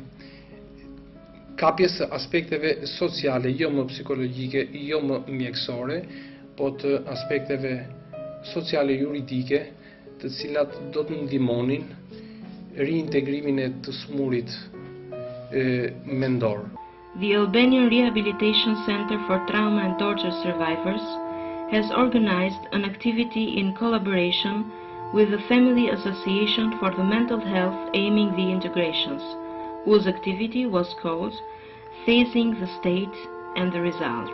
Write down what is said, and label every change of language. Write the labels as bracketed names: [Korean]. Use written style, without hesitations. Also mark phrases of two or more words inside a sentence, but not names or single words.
[Albanian] kapjes së aspekteve sociale, jo më psikologjike, jo më mjekësore, po të aspekteve sociale juridike, të cilat do të ndihmonin reintegrimin e të smurit mendor. [English] The Albanian Rehabilitation Center for Trauma and Torture Survivors has organized an activity in collaboration with the Family Association for the Mental Health aiming the integrations, whose activity was called Facing the State and the Results.